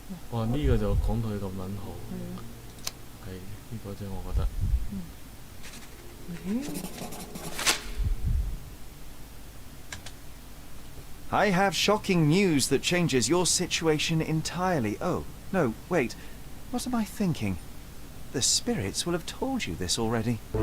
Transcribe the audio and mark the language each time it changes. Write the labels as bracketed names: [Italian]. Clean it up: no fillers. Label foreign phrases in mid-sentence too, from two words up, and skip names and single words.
[Cantonese] 哇！呢、個就講到佢咁撚好，係呢個啫，我覺得。 [English] I have shocking news that changes your situation entirely. Oh, no, wait. What am I thinking? The spirits will have told you this already.